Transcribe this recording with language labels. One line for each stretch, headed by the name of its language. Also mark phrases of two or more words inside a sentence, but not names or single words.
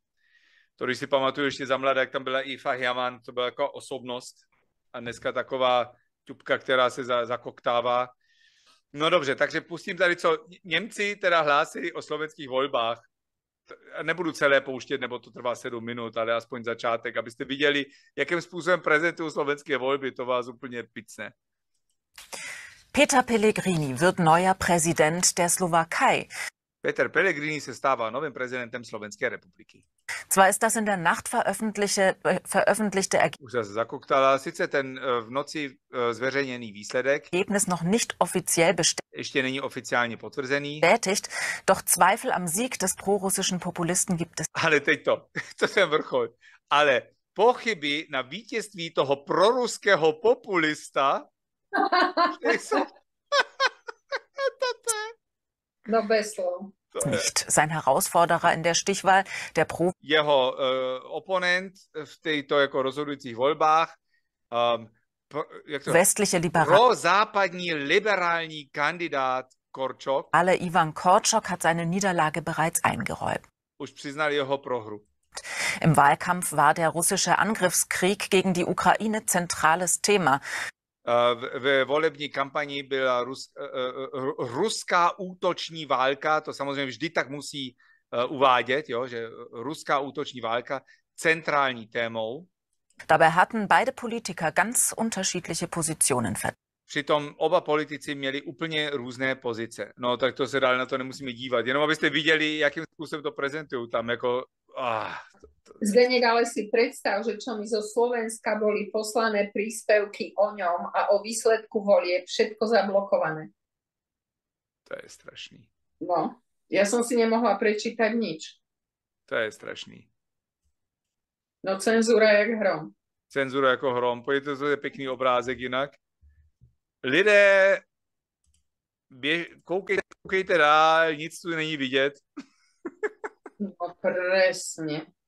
Czech: To, když si pamatuju ještě za mladá, jak tam byla Eva Hermann, to byla jako osobnost a dneska taková ťupka, která se zakoktává. No dobře, takže pustím tady, co Němci teda hlásili o slovenských volbách. Nebudu celé pouštět, nebo to trvá 7 minut, ale aspoň začátek, abyste viděli, jakým způsobem prezentují slovenské volby, to vás úplně picne.
German: Peter Pellegrini wird neuer Präsident der Slowakei.
Czech: Peter Pellegrini se stává novým prezidentem Slovenské republiky.
German: Zwar ist das in der Nacht veröffentlichte
Czech: Už se zakoktala, sice ten v noci zveřejněný výsledek
German: Ergebnis noch nicht offiziell
Czech: ještě není oficiálně potvrzený.
German: bestätigt, doch Zweifel am Sieg des prorussischen Populisten gibt es.
Czech: Ale teď to je vrchol. Ale pochyby na vítězství toho proruského populista jsou... No bez slov.
German: Nicht. Sein Herausforderer in der Stichwahl, der
Czech: Jeho oponent v této jako rozhodujících volbách,
German: westliche
Czech: prozápadní liberální kandidát Korčok,
German: Ale Ivan Korczok hat seine Niederlage bereits eingeräumt.
Czech: Už přiznal jeho prohru.
German: Im Wahlkampf war der russische Angriffskrieg gegen die Ukraine zentrales Thema.
Czech: Ve volební kampani byla ruská útoční válka, to samozřejmě vždy tak musí uvádět, jo, že ruská útoční válka centrální témou.
German: Dabei hatten beide Politiker ganz unterschiedliche Positionen vertreten.
Czech: Přitom oba politici měli úplně různé pozice. No tak to se dál na to nemusíme dívat, jenom abyste viděli, jakým způsobem to prezentují tam jako...
Slovak: Zdeněk, ale si predstav, že čo mi zo Slovenska boli poslané príspevky o ňom a o výsledku volieb všetko zablokované.
Czech: To je strašný.
Slovak: No, ja som si nemohla prečítať nič.
Czech: To je strašný.
Slovak: No cenzúra jak hrom.
Czech: Cenzura jako hrom. Pojďte, to je pěkný obrázek jinak. Lidé, koukejte dál, nic tu není vidět.
Slovak: No presne.